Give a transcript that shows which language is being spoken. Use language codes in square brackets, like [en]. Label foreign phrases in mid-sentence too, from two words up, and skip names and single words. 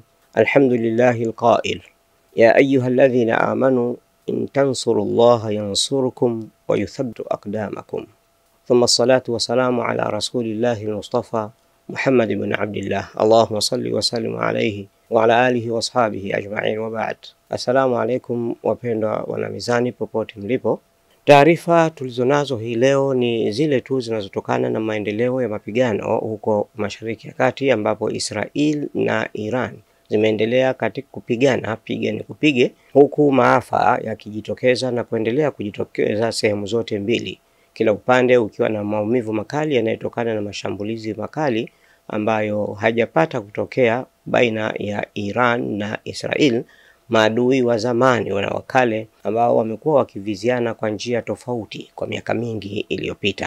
[ar] الحمد لله القائل: يا أيها الذين آمنوا إن تنصروا الله ينصركم ويثبت أقدامكم. ثم الصلاة والسلام على رسول الله المصطفى محمد بن عبد الله. اللهم صل وسلم عليه وعلى آله وأصحابه أجمعين وبعد. السلام عليكم [sw] wapendwa wanamizani popote mlipo. Taarifa tulizonazo hii leo ni zile tu zinazotokana na maendeleo ya mapigano huko Mashariki ya Kati, ambapo Israel na Iran zimeendelea katika kupigana kupige, huku maafa yakijitokeza na kuendelea kujitokeza sehemu zote mbili, kila upande ukiwa na maumivu makali yanayotokana na mashambulizi makali ambayo hajapata kutokea baina ya Iran na Israel, maadui wa zamani na wakale ambao wamekuwa wakiviziana kwa njia tofauti kwa miaka mingi iliyopita.